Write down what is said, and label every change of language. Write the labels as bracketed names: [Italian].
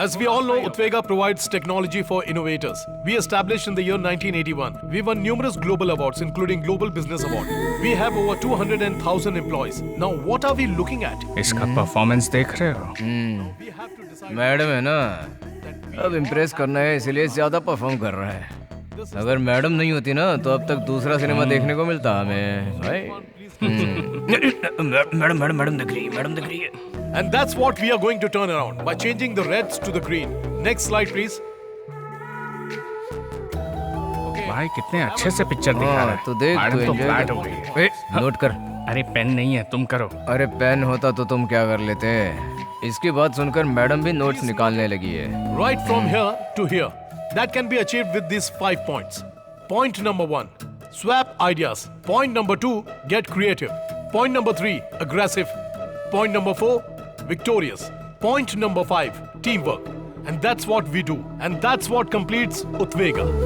[English] As we all know, Utwega provides technology for innovators. We established in the year 1981. We won numerous global awards, including Global Business Award. We have over 200,000 employees. Now, what are we looking at? [Hindi] इसका performance देख रहे हो? Madam है ना, अब impress करना है, इसलिए ज्यादा परफॉर्म कर रहा है। अगर मैडम नहीं होती ना तो अब तक दूसरा सिनेमा देखने को मिलता हमें भाई। मैडम दिख रही है। [English] And that's what we are going to turn around by changing the reds to the green. Next slide, please. [Hindi] भाई कितने अच्छे से पिक्चर दिखा रहा है। तो देख, मैडम तो तो [English] enjoy [Hindi] फ्लैट कर। हो गई है। नोट कर। अरे पेन नहीं है, तुम करो। अरे पेन होता तो तुम क्या कर लेते? इसकी बात सुनकर मैडम भी नोट्स निकालने लगी है। [English] Right from here to here. That can be achieved with these 5 points. Point number 1, swap ideas. Point number 2, get creative. Point number 3, aggressive. Point number 4, victorious. Point number 5, teamwork. And that's what we do. And that's what completes Utwega.